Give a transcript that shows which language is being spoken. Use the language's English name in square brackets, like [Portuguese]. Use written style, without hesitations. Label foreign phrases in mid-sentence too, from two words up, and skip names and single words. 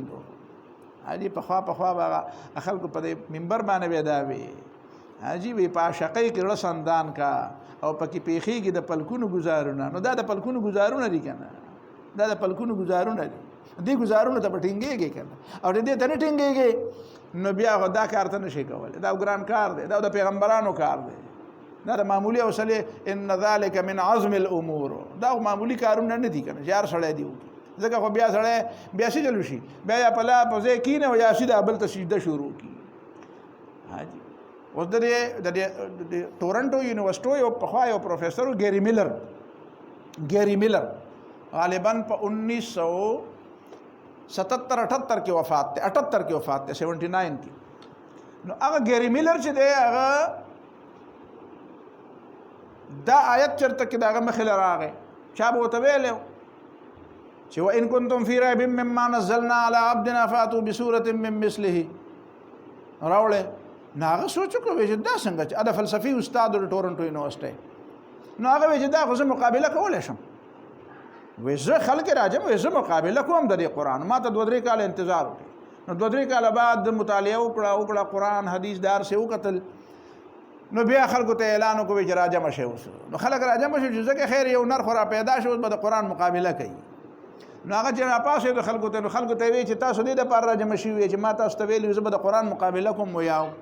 [Pashto] نو حاجي پخوا به خلکو په دې منبر باندې بیا دا وي حاجي وي په عاشقۍ کې زړه سندان کا او پکې پیښېږي د پلکونو ګزارونه نو دا د پلکونو ګزارونه دي که نه دا د پلکونو ګزارونه دي دې ګزارونه ته به ټینګېږي که نه او دې ته نه ټینګېږي نو بیا خو دا کار ته نه شي کولی دا ګران کار دی دا د پیغمبرانو کار دی دا د معمولي حوصلې [Arabic] ان ذلک من عزم الامور [Pashto] دا معمولي کارونه نه دي که نه چې هر سړی دي وکړي ځکه خو بیا سړی بیا څه چلو شي بیا یا په لا په ځای کښېنه او یا سیده بل ته سجده شروع کړي حاجي اوس د ټورنټو یونیورسټو یو پخوا یو پروفیسر ګیری میلر غالبا په 1977-78 کې وفات دی 78 کې وفات دی 79 کې نو هغه ګیری میلر چې دی هغه دا آیت چرته کې د هغه مخې له راغی چا به ورته ویلی چې [Arabic] وان کنتم فی ریب مما نزلنا علی عبدنا فاتوا بسورة من مثله [Pashto] راوړی نو هغه سوچ وکړو چې دا څنګه چې دا فلسفي استاد د ټورنټو یونیورسټۍ نو هغه وایي چې دا خو زه مقابله کولی شم وایي زه خلک راځم وایي زه مقابله کوم د دې قرآن ما ته 2-3 کاله انتظار وکړي نو 2-3 کاله بعد مطالعه وکړه قرآن حدیث دار سے وکتل نو بیا خلکو ته اعلان وکړو چې راجمع شئ اوس نو خلک راجمع شو چې ځکه خیر یو نر خو را پیدا شو به د قرآن مقابله کوي نو هغه چې راپاسېدو د خلکو ته نو خلکو ته وایي چې تاسو دې دپاره راجمع شوي چې ما تاسو ته ویلي زه به د قرآن مقابله کوم ویاو